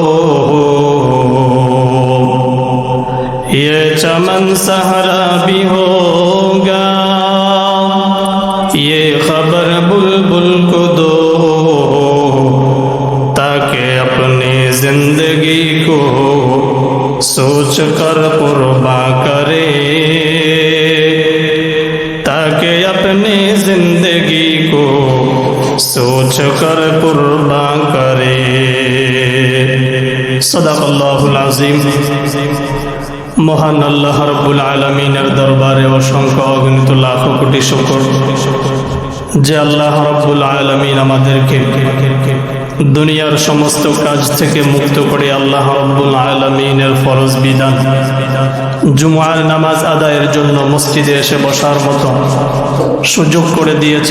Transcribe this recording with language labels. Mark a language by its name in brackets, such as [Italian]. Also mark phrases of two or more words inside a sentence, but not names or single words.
[Urdu] یہ چمن صحرا بھی ہوگا یہ خبر بلبل کو دو تاکہ اپنی زندگی کو سوچ کر قرباں کرے تاکہ اپنی زندگی کو سوچ کر قرباں کرے [Arabic] صدق اللہ العظیم [Urdu] মহান [Bangla] আল্লাহ রাব্বুল আলামিনের দরবারে অসংখ্য অগণিত লাখ কোটি শুকর যে আল্লাহ রাব্বুল আলামিন আমাদেরকে দুনিয়ার সমস্ত কাজ থেকে মুক্ত করে আল্লাহ রাব্বুল আলামিনের ফরজ বিধান জুমআর নামাজ আদায়ের জন্য মসজিদে এসে বসার মতো সুযোগ করে দিয়েছেন।